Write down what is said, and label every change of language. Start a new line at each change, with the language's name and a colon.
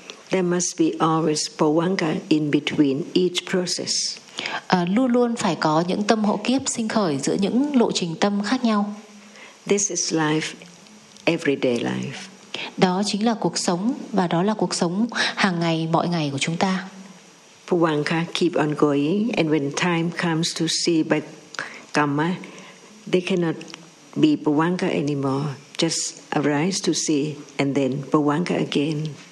English: There must be always Bhavanga in between each process.
Vietnamese: Luôn luôn phải có những tâm hộ kiếp sinh khởi giữa những lộ trình tâm khác nhau.
English: This is life, everyday life.
Vietnamese: Đó chính là cuộc sống, và đó là cuộc sống hàng ngày, mọi ngày của chúng ta.
English: Bhavanga keep on going, and when time comes to see by karma, they cannot be Bhavanga anymore. Just arise to see, and then Bhavanga again.